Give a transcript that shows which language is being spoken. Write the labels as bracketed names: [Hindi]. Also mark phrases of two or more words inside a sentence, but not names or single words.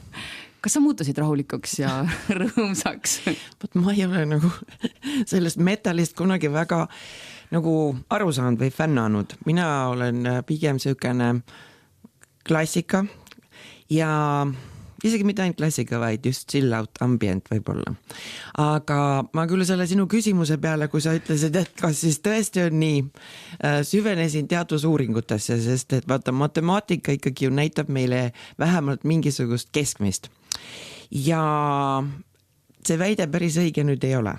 [Estonian] Kas sa muutusid rahulikuks ja rõõmsaks? Ma ei ole nagu sellest metallist kunagi väga nagu aru saanud või fännanud. Mina olen pigem selline klassika ja isegi mitte ainult klassika, vaid just [English] chill out ambient [Estonian] võib-olla. Aga ma küll selle sinu küsimuse peale, kui sa ütlesid, et kas siis tõesti on nii, süvenesin teadusuuringutesse, sest et vaata, matemaatika ikkagi ju näitab meile vähemalt mingisugust keskmist. Ja see väide päris õige nüüd ei ole.